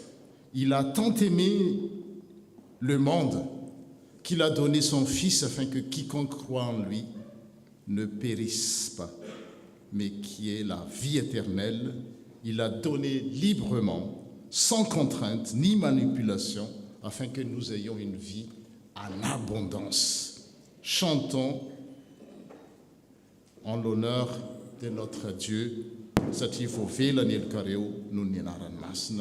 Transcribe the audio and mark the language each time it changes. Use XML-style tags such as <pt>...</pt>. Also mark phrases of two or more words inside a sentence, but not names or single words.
<fr>Il a tant aimé le monde qu'il a donné son Fils afin que quiconque croit en lui ne périsse pas, mais qui ait la vie éternelle. Il a donné librement, sans contrainte ni manipulation, afin que nous ayons une vie en abondance. Chantons en l'honneur de notre Dieu,</fr> <mg>satria vao velany elokareo noho ny anarany masina.</mg>